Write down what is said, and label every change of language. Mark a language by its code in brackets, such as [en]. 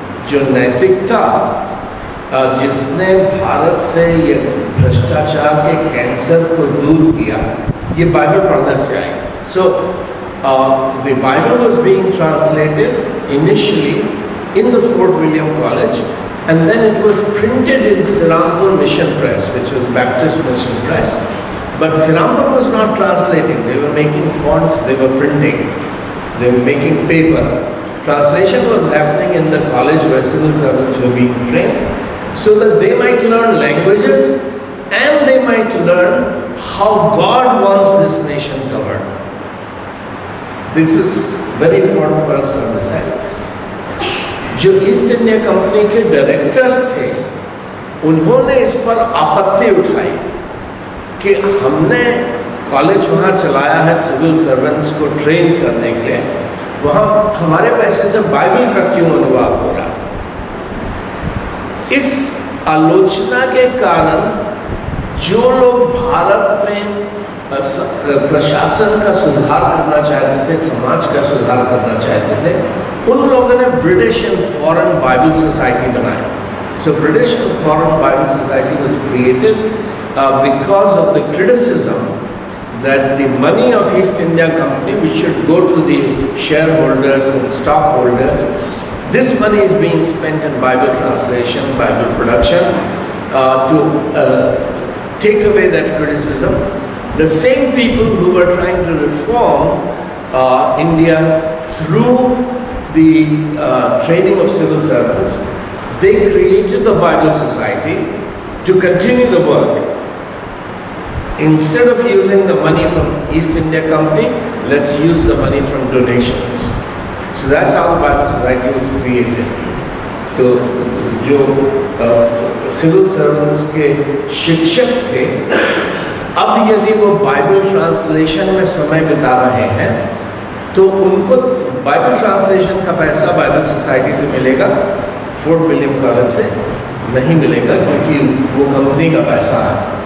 [hi] जो नैतिकता जिसने भारत से ये भ्रष्टाचार के कैंसर को दूर किया, ये बाइबल पढ़ने से आएगा। [en] So the Bible was being translated initially in the Fort William College, and then it was printed in Sirampur Mission Press, which was Baptist Mission Press. But Sirampur was not translating; they were making fonts, they were printing, they were making paper. Translation was happening in the college where civil servants were being trained, so that they might learn languages and they might learn how God wants this nation governed. This is very important for us to understand. [hi] जो east India company के directors थे, उन्होंने इस पर आपत्ति उठाई कि हमने कॉलेज वहाँ चलाया है सिविल सर्वेंट्स को ट्रेन करने के लिए, वहाँ हमारे पैसे से बाइबल का क्यों अनुवाद हो रहा है। इस आलोचना के कारण जो लोग भारत में प्रशासन का सुधार करना चाहते थे, समाज का सुधार करना चाहते थे, उन लोगों ने British and foreign Bible society बनाई. [en] So British and Foreign Bible Society was created because of the criticism that the money of East India Company, which should go to the shareholders and stockholders, this money is being spent in Bible translation, Bible production, to take away that criticism. The same people who were trying to reform India through the training of civil servants, they created the Bible Society to continue the work. Instead of using the money from East India Company, let's use the money from donations. So that's how the Bible Society was created. [hi] तो जो civil servants के शिक्षक थे, अब यदि वो Bible translation में समय बिता रहे हैं तो उनको बाइबल ट्रांसलेशन का पैसा बाइबल सोसाइटी से मिलेगा, फोर्ट विलियम कॉलेज से नहीं मिलेगा, क्योंकि वो कंपनी का पैसा है.